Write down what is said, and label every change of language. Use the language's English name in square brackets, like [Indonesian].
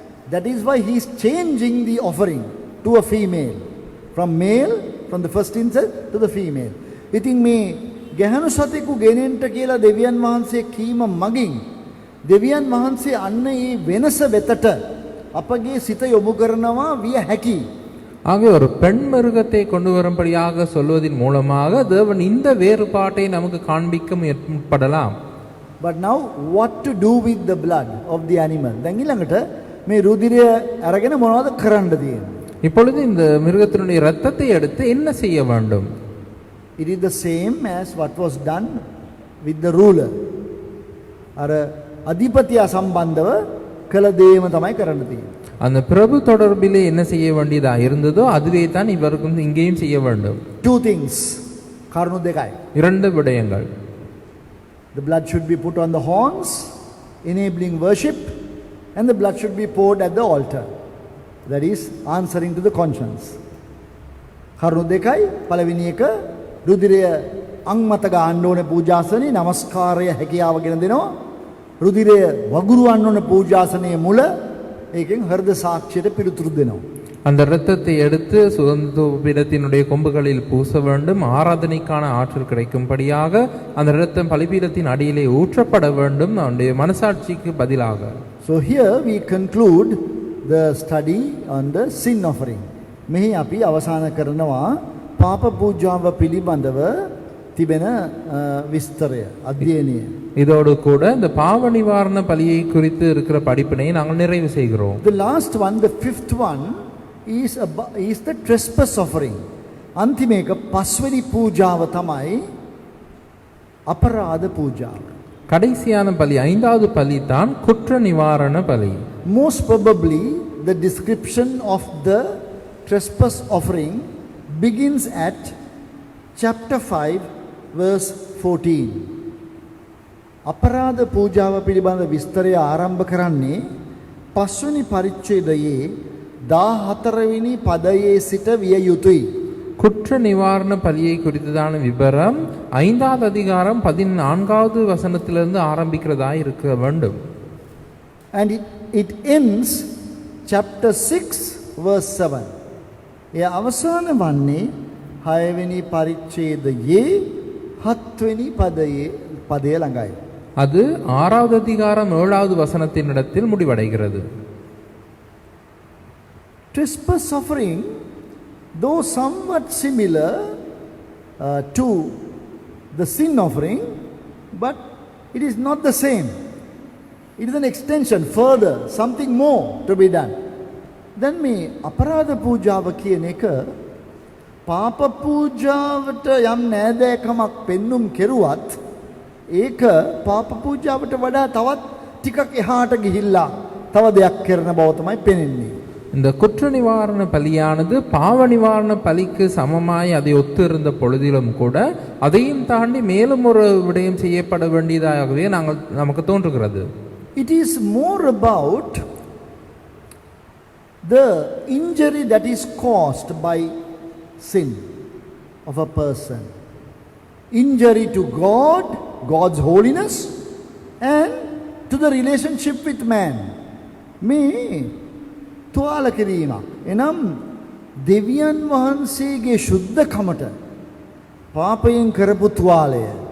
[English] That is why he is changing the offering to a female, from the first instance to the female. [Sinhala] ඉතින් මේ ගැහණු සතෙකු ගෙනෙන්න කියලා දෙවියන් වහන්සේ කීම මගින් දෙවියන් වහන්සේ අන්න ඒ වෙනස වෙතට අපගේ සිත යොමු කරනවා විය හැකි. [Tamil] ஆகவே ஒரு பெண் மிருகத்தை கொண்டு வரும்படியாக சொல்வதன் மூலமாக தேவன் இந்த வேறுபாட்டை நமக்கு காண்பிக்க முற்படலாம். [English] But now what to do with the blood of the animal? [Sinhala] දැන් ඊළඟට මේ රුධිරය අරගෙන මොනවද කරන්නද තියෙන්නේ? [Tamil] இப்பொழுது இந்த மிருகத்தினுடைய இரத்தத்தை எடுத்து என்ன செய்ய வேண்டும்? [English] It is the same as what was done with the ruler. [Sinhala] අර අධිපතියා සම්බන්ධව කළ දේම තමයි කරන්න තියෙන්නේ. [Tamil] அந்த பிரபு தொடர்பிலே என்ன செய்ய வேண்டியதா இருந்ததோ அதுவே தான் இவருக்கும் இங்கேயும் செய்ய வேண்டும். [English] Two things. [Sinhala] කරුණු දෙකයි. [Tamil] இரண்டு விடயங்கள். [English] The blood should be put on the horns, enabling worship, and the blood should be poured at the altar. That is answering to the conscience. [Sinhala] කරුණු දෙකයි. පළවෙනි එක රුධිරය අංමත ගන්න ඕනේ පූජාසනේ, নমස්කාරය හැකියාවගෙන දෙනවා. රුධිරය වගුරුවන්න ඕනේ පූජාසනයේ මුල, ඒකෙන් හෘද සාක්ෂියට පිළිතුරු දෙනවා. [Tamil] அந்த இரத்தத்தை எடுத்து சுகந்த பீடத்தினுடைய கொம்புகளில் பூச வேண்டும். ஆராதனைக்கான ஆற்றல் கிடைக்கும்படியாக அந்த இரத்தம் பலிபீடத்தின் அடியிலே ஊற்றப்பட வேண்டும், அவனுடைய மனசாட்சிக்கு பதிலாக. [English] So here we conclude the study on the sin offering. [Sinhala] මෙහි අපි අවසාන කරනවා පාප පූජාව පිළිබඳව තිබෙන විස්තරය අධ්‍යයනය. [Tamil] இதோடு கூட இந்த பாவ நிவாரண பலியை குறித்து இருக்கிற படிப்பினையை நாங்கள் நிறைவு செய்கிறோம். [English] The last one, the fifth one is the trespass offering. [Sinhala] අන්තිම එක පස්වෙනි පූජාව තමයි අපරාධ පූජාව. [Tamil] கடைசியான பலி ஐந்தாவது பலி தான் குற்ற நிவாரண பலி. [English] Most probably the description of the trespass offering begins at chapter 5 verse 14. [Sinhala] අපරාධ පූජාව පිළිබඳ විස්තරය ආරම්භ කරන්නේ පස්වෙනි පරිච්ඡේදයේ 14 වෙනි පදයේ සිට විය යුතුයි. [Tamil] குற்ற நிவாரண பலியை குறித்ததான விபரம் ஐந்தாவது அதிகாரம் 14வது வசனத்திலிருந்து ஆரம்பிக்கிறதா இருக்க வேண்டும். [English] And it ends chapter 6 verse 7. [Sinhala] ඒ අවසාන වන්නේ 6 වෙනි පරිච්ඡේදයේ 7 වෙනි පදයේ ළඟයි. [Tamil] அது 6வது அதிகாரம் 7வது வசனத்தின் இடத்தில் முடிவடைகிறது. [English] Trespass offering, though somewhat similar to the sin offering, but it is not the same. It is an extension, further, something more to be done. [Sinhala] Then මේ අපරාධ පූජාව කියන එක පාප පූජාවට යම් නෑදෑකමක් පෙන්눔 කෙරුවත් ඒක පාප පූජාවට වඩා තවත් ටිකක් එහාට ගිහිල්ලා තව දෙයක් කරන බව තමයි පෙනෙන්නේ. [Tamil] இந்த குற்ற நிவாரண பலியானது பாவ நிவாரண பலிக்கு சமமாய் அதை ஒத்து இருந்த பொழுதிலும் கூட அதையும் தாண்டி மேலும் ஒரு விடயம் செய்யப்பட வேண்டியதாகவே நமக்கு தோன்றுகிறது. [English] It is more about the injury that is caused by sin of a person. Injury to God, God's holiness, and to the relationship with man. [Sinhala] මේ තුවාල කිරීමක්. එනම් දෙවියන් වහන්සේගේ ශුද්ධකමට පාපයෙන් කරපු තුවාලය.